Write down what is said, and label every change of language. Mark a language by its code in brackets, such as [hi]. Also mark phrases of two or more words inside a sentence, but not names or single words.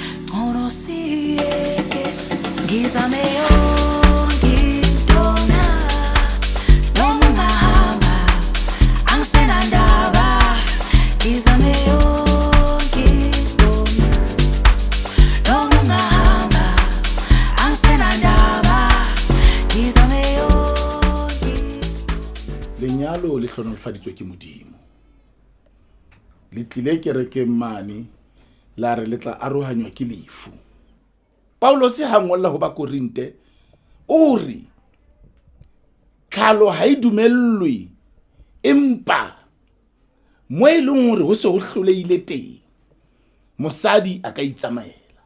[zu] ngono siyeke ngizame yonke intona noma ungahamba angisenandaba ngizame yonke intona noma ungahamba angisenandaba ngizame yonke. [st] Lenyalo le hlonolofaditswe ke Modimo. Le tlile kerekeng mane la re le tla arohanywa ke lefu. Paulos ha ngolla ho ba Korinte o re khalo ha e dumellwe empa mo e leng hore ho se ho hloleile teng mosadi a ka itsamaela.